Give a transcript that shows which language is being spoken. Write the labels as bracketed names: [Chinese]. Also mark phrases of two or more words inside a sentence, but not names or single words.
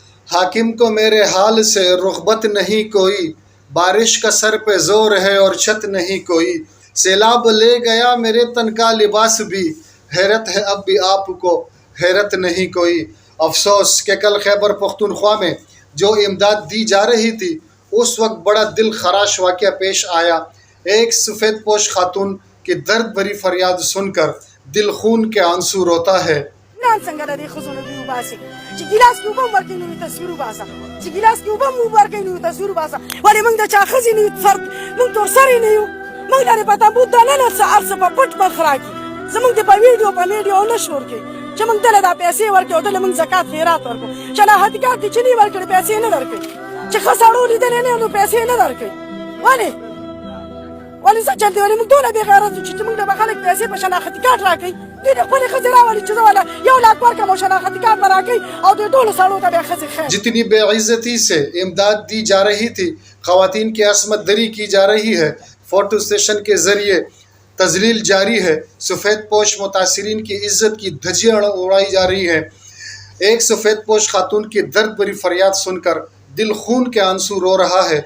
[Urdu] حاکم کو میرے حال سے رغبت نہیں کوئی، بارش کا سر پہ زور ہے اور چھت نہیں کوئی، سیلاب لے گیا میرے تن کا لباس بھی، حیرت ہے اب بھی آپ کو حیرت نہیں کوئی۔ افسوس کہ کل خیبر پختونخوا میں جو امداد دی جا رہی تھی اس وقت بڑا دل خراش واقعہ پیش آیا۔ ایک سفید پوش خاتون کی درد بھری فریاد سن کر دل خون کے آنسو روتا ہے۔ [Pashto] نن څنګه د دې ښځو دوی وباسي چې ګیلاس کې اوبه هم ورکوي نو یې تصویر وباسه، چې ګیلاس کې اوبه هم ورکوي نو یې تصویر وباسه. ولې موږ د چا ښځې نه یو، فرد موږ تور سرې نه یو، موږ لرې په تابوت دننه څه هر څه په پټ مخ راکړي، زموږ د په ویډیو په میډیو نه شور کوي چې موږ دله دا پیسې ورکړو او دله موږ زکات خیرات ورکړو. شناختګار دي چې نه ورکړي پیسې نه درکوي، چې ښه سړو لیدلی نه نو پیسې نه درکوي. ولې څه چل دی؟ ولې موږ دونه بې غیرت یو چې موږ ته به خلک پیسې په شناختي کارت راکوي؟ دوی د خپلې ښځې راولي چې زه والا 1 لاکھ ورکړم او شناختي کارت به راکوي او دوی ټولو سړو ته بیا ښځې خیر. [Urdu] جتنی بے عزتی سے امداد دی جا رہی تھی، خواتین کی عصمت دری کی جا رہی ہے، [English] photo session [Urdu] کے ذریعے تذلیل جاری ہے، سفید پوش متاثرین کی عزت کی دھجیاں اڑائی جا رہی ہے۔ ایک سفید پوش خاتون کی درد بھری فریاد سن کر دل خون کے آنسو رو رہا ہے۔